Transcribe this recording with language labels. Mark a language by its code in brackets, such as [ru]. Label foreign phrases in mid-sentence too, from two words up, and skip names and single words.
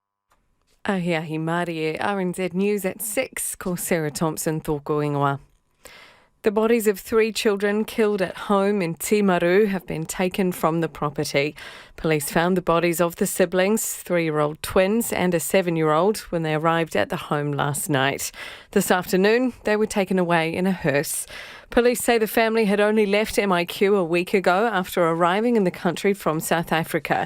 [mi] Ahiahi Māori, [en] RNZ News at 6, [mi] ko Sarah Thompson tōko ingoa. [en] The bodies of 3 children killed at home in Timaru have been taken from the property. Police found the bodies of the siblings, 3-year-old twins and a 7-year-old, when they arrived at the home last night. This afternoon, they were taken away in a hearse. Police say the family had only left MIQ a week ago after arriving in the country from South Africa.